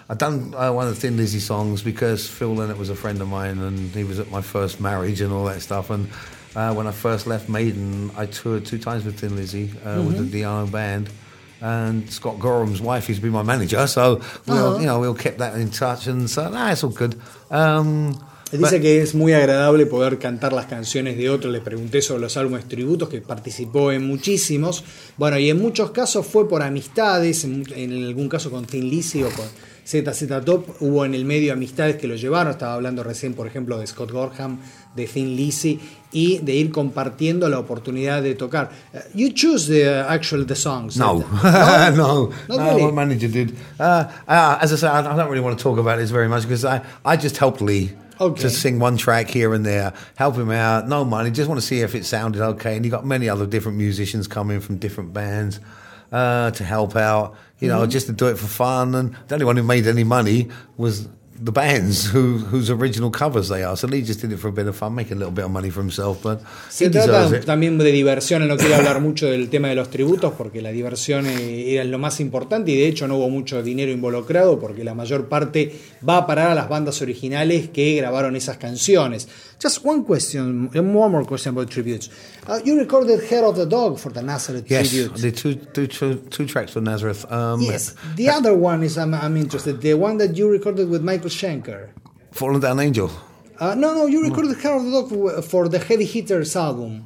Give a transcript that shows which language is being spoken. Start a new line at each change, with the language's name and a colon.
English: I'd done one of the Thin Lizzy songs because Phil Lynott was a friend of mine, and he was at my first marriage and all that stuff. And when I first left Maiden, I toured two times with Thin Lizzy mm-hmm. with the Iron Band. And Scott Gorham's wife used to be my manager, so we all kept that in touch, and so it's all good.
Spanish: Dice que es muy agradable poder cantar las canciones de otro. Le pregunté sobre los álbumes tributos, que participó en muchísimos. Bueno, y en muchos casos fue por amistades, en algún caso con Thin Lizzy o con ZZ Top. Hubo en el medio amistades que lo llevaron. Estaba hablando recién, por ejemplo, de Scott Gorham, de Thin Lizzy, y de ir compartiendo la oportunidad de tocar.
English: You choose the songs. No, no, no. Not really. My manager did. As I said, I don't really want to talk about this very much because I just helped Lee. Okay. To sing one track here and there, help him out, no money, just want to see if it sounded okay. And you got many other different musicians coming from different bands to help out, you mm-hmm. know, just to do it for fun. And the only one who made any money was the bands whose original covers they are. So Lee just did it for a bit of fun, making a little bit of money for himself, but
Spanish: se trata también de diversión. No quiero hablar mucho del tema de los tributos porque la diversión era lo más importante, y de hecho no hubo mucho dinero involucrado porque la mayor parte va a parar a las bandas originales que grabaron esas canciones.
English: Just one question, one more question about tributes. You recorded Hair of the Dog for the Nazareth yes, tribute. Yes, the two tracks for Nazareth. Yes, the other one is, I'm interested, the one that you recorded with Michael Schenker. Fallen Down Angel. No, you recorded Hair of the Dog for the Heavy Hitters album.